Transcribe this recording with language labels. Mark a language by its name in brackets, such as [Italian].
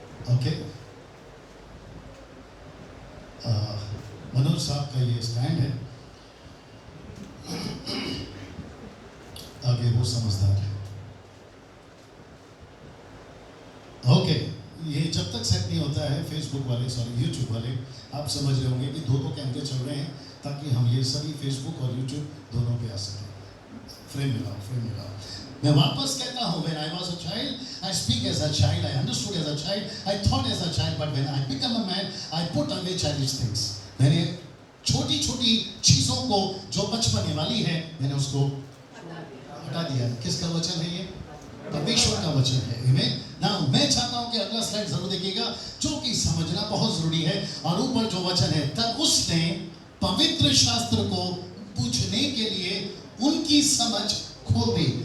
[Hindi] Okay, Manoj साहब का ये स्टैंड है, आगे वो समझदार है। ओके, ये जब तक सेट नहीं होता है, फेसबुक वाले, सॉरी यूट्यूब वाले, आप समझ रहे होंगे कि दो कैमरे चल रहे हैं ताकि हम ये सभी फेसबुक और यूट्यूब दोनों पे आ सकें। फ्रेम मिलाओ, फ्रेम मिलाओ। मैं वापस कहता हूँ, [English] when I was a child, I speak as a child, I understood as a child, I thought as a child, but when I become a man, I put away childish things. [Hindi] मैंने छोटी छोटी चीजों को जो बचपने वाली है, मैंने उसको हटा दिया। किसका वचन है ये? परमेश्वर का वचन है। आमीन। नाउ मैं चाहता हूं कि अगला स्लाइड जरूर देखिएगा, जो कि समझना बहुत जरूरी है। और ऊपर जो वचन है, तब उसने पवित्र शास्त्र को पूछने के लिए उनकी समझ खोल दी।